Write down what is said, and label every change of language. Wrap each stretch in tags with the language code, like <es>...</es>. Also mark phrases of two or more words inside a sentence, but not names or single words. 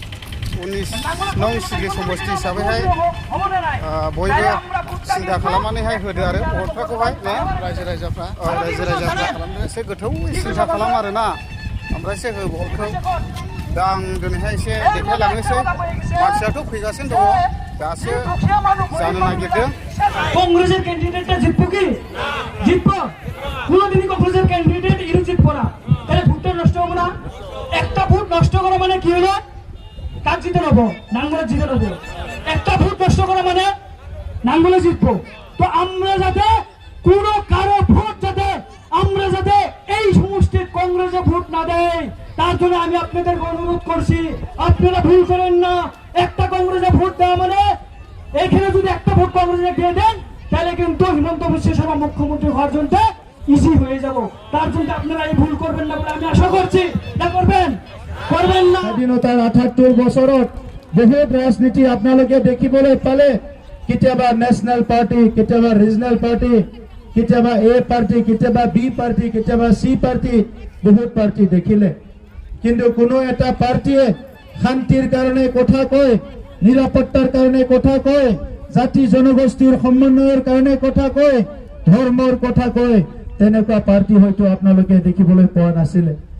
<brx>19 नं सिडली समस्ति हिसाबैहाय बयबो सिन्था खालामनानैहाय होदो आरो भटफोरखौहाय ने रायजो राजाफ्रा खालामदो एसे गोथौ सिन्था खालाम आरोना ओमफ्रायसो हो भटखौ दा आं दिनैहाय एसे देखायलांनोसै मानसियाथ' फैगासिनो दङ दासो जानो नागिरदों</brx> <bn>কংগ্রেসের ক্যান্ডিডেটটা জিতবো কি জিতবো কোনোদিনই কংগ্রেসের ক্যান্ডিডেট ইরু জিতবো না তাহলে ভোটটা নষ্ট হবে না একটা ভোট নষ্ট করা মানে কি হলো কাজ জিতে নেবো নাঙ্গলে জিতে নেবো একটা ভোট নষ্ট করা মানে নাঙ্গলে জিতবো তো আমরা যাতে কোনো কারো ভোট যাতে আমরা যাতে এই সমষ্টির কংগ্রেসে ভোট না দেয় তার জন্য আমি আপনাদেরকে অনুরোধ করছি আপনারা ভুল করেন না একটা কংগ্রেসে ভোট দেওয়া মানে এখানে যদি একটা ভোট কংগ্রেসে দিয়ে দেন তাহলে কিন্তু হিমন্ত বিশ্ব শর্মা মুখ্যমন্ত্রী হওয়ার জন্য ইজি হয়ে যাব তার জন্য আপনারা এই ভুল করবেন না বলে আমি আশা করছি না করবেন না</bn> <as>স্বাধীনতাৰ ৭৮ বছৰত বহুত ৰাজনীতি আপোনালোকে দেখিবলৈ পালে কেতিয়াবা</as> <en>national party</en> <as>কেতিয়াবা</as> <en>regional party</en> <as>কেতিয়াবা এ পাৰ্টি কেতিয়াবা বি পাৰ্টি কেতিয়াবা চি পাৰ্টি বহুত পাৰ্টি দেখিলে কিন্তু কোনো এটা পাৰ্টিয়ে শান্তিৰ কাৰণে কথা কয় নিৰাপত্তাৰ কাৰণে কথা কয় জাতি জনগোষ্ঠীৰ সমন্বয়ৰ কাৰণে কথা কয় ধৰ্মৰ কথা কয় তেনেকুৱা পাৰ্টি হয়তো আপোনালোকে দেখিবলৈ পোৱা নাছিলে</as>